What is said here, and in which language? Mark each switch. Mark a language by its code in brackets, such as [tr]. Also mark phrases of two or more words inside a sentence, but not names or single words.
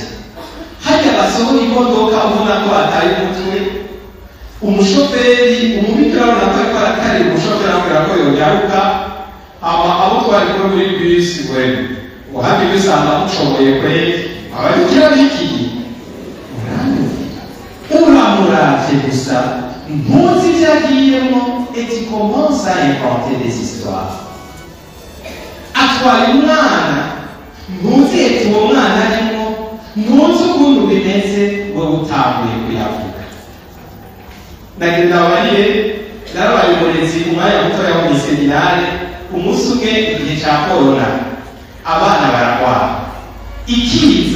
[rn] Hajya basohora imodoka ubona ko ataye umutwe, umushoferi umubikira urabona ko arakari umushoferi akora ko yogaruka abo twari muri bisi wewe ngo handi bisanga mushoboye kweli ababikira bikiye uramuravye gusa ntuzi ivyagiyemo [fr] et tu commences à inventer des histoires. [rn] Atwaye umwana ntuzi eti uwo mwana arimo, ntuzi ukuntu bimeze wowe utanguye kuyavuga. Nagenda bariye narabaye umurezi umwanya mutoya wo mw'iseminare, umunsi umwe igihe ca korona abana baragwara ikiza.